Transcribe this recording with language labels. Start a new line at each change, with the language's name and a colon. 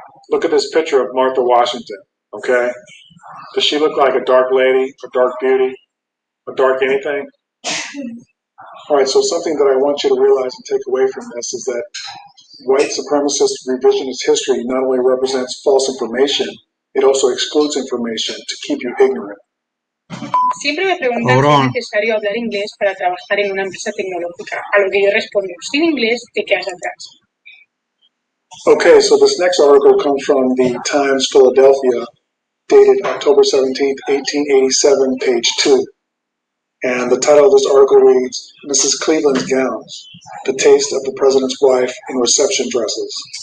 English: Look at this picture of Martha Washington, okay? Does she look like a dark lady, a dark beauty, a dark anything? All right, so something that I want you to realize and take away from this is that white supremacist revisionist history not only represents false information, it also excludes information to keep you ignorant.
Spanish: Siempre me preguntan si es necesario hablar inglés para trabajar en una empresa tecnológica, a lo que yo respondo, sin inglés te quedas atrás.
English: Okay, so this next article comes from the Times Philadelphia, dated October 17th, 1887, page 2. And the title of this article reads, Mrs. Cleveland's Gowns, the Taste of the President's Wife in Reception Dresses.